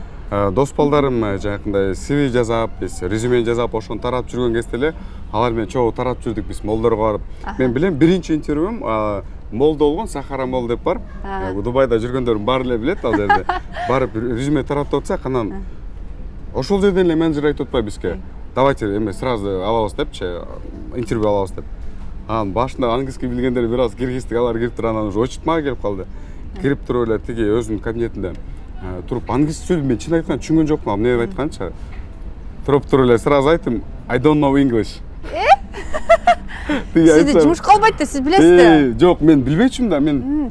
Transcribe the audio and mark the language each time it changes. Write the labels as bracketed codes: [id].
[ky] Дос балдарым жанакындай CV жазап, биз резюме жазап, ошону тарап жүргөн кезде эле алар менен чогуу тарап жүрдүк биз молдорго барып. Мен билем биринчи интервьюм молдо болгон, Сахара мол деп бар. Дубайда жүргөндөрдүн баары эле билет ал жерде. Барып резюме таратып атсак, анан ошол жерден эле менеджер айтып атпайбы бизге. [ru] Давайте [ky] эме [ru] сразу [ky] алабыз депчи, интервью алабыз деп. Анан башында английский билгендер бир аз киргиздик, алар кирип туруп, анан уже очуп мага келип калды. Кирип туруп эле тиги өзүнүн кабинетинде туруп англисче сөйлөп, мен чын айтканда түшүнгөн жокмун, эмне деп айтканчы. Туруп эле [ru] сразу [ky] айттым, [en] I don't know English. [ky] Сизде жумушка албайт да, сиз билесиз да? Жок, мен билбейчүмүн да, мен